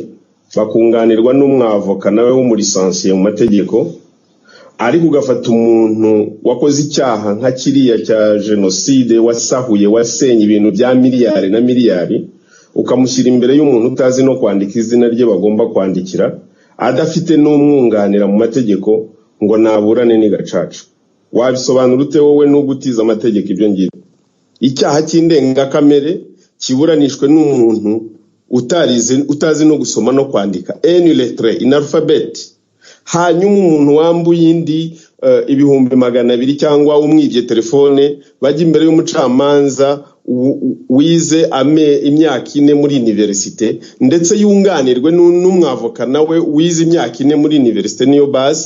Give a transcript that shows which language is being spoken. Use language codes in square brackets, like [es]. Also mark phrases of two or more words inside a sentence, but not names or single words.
[rw] bakunganirwa n'umwavoka nawe w'umurisansiye mu mategeko, ariko ugafata umuntu wakoze icyaha nka kiriya cya jenoside, wasahuye wasenye ibintu bya miliyari na miliyari, ukamushyira imbere y'umuntu utazi no kwandika izina rye bagomba kwandikira, adafite n'umwunganira mu mategeko, ngo naburane ni gacaca. Wabisobanura ute wowe n'ugutiza amategeko ibyo ngibyo? Icyaha cy'indengakamere kiburanishwe n'umuntu utazi no gusoma no kwandika, [fr] une lettre in alphabet. [rw] Hanyuma umuntu wambuye indi 200,000 cyangwa umwibye telefone bajya imbere y'umucamanza wize imyaka 4 muri universite, ndetse yunganirwe n'umwavoka nawe wize imyaka 4 muri universite niyo base.